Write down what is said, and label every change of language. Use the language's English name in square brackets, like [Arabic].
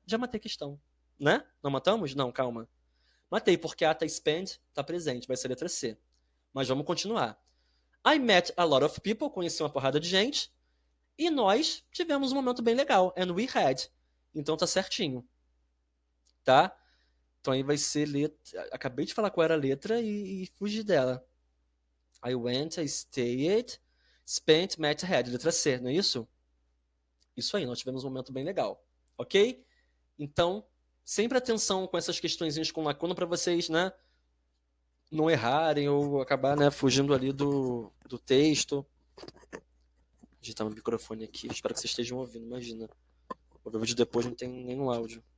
[Portuguese] Já matei a questão, né? Não matamos? Não, calma. Matei, porque a tá spend tá presente, vai ser letra C. Mas vamos continuar. [English] I met a lot of people, [Portuguese] conheci uma porrada de gente, e nós tivemos um momento bem legal. [English] And we had. [Portuguese] Então tá certinho. Tá? Então aí vai ser letra. Acabei de falar qual era a letra e fugi dela. [English] I went, I stayed, spent, met, had. [Portuguese] Letra C, não é isso? Isso aí, nós tivemos um momento bem legal. Ok? Então, sempre atenção com essas questõezinhas com lacuna para vocês, né? Não errarem ou acabar, né, fugindo ali do texto. Digitar meu microfone aqui. Espero que vocês estejam ouvindo, imagina. Vou ver o vídeo depois, não tem nenhum áudio.